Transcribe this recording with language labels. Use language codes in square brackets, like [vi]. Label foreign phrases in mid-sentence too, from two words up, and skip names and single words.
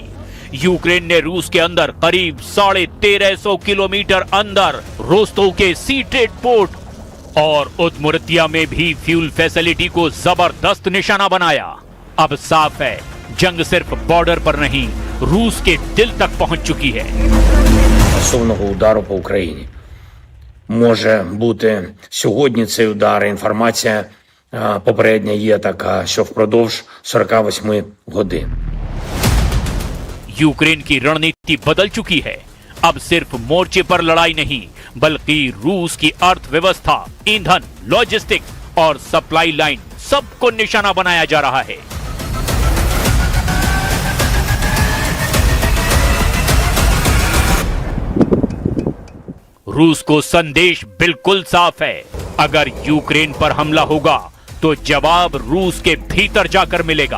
[hi] यूक्रेन ने रूस के अंदर करीब 1350 किलोमीटर अंदर रोस्तोव के [en] sea trade port [hi] और उदमुरतिया में भी [en] fuel facility [hi] को जबरदस्त निशाना बनाया। अब साफ है, जंग सिर्फ बॉर्डर पर नहीं, रूस के दिल तक पहुंच चुकी है। [uk] Масованого удару по Україні. Може бути сьогодні цей удар. Інформація попередня є така, що впродовж 48 годин. [hi] यूक्रेन की रणनीति बदल चुकी है। अब सिर्फ मोर्चे पर लड़ाई नहीं, बल्कि रूस की अर्थव्यवस्था, ईंधन, लॉजिस्टिक्स और [en] supply line [hi] सबको निशाना बनाया जा रहा है। रूस को संदेश बिल्कुल साफ है, अगर यूक्रेन पर हमला होगा तो जवाब रूस के भीतर जाकर मिलेगा।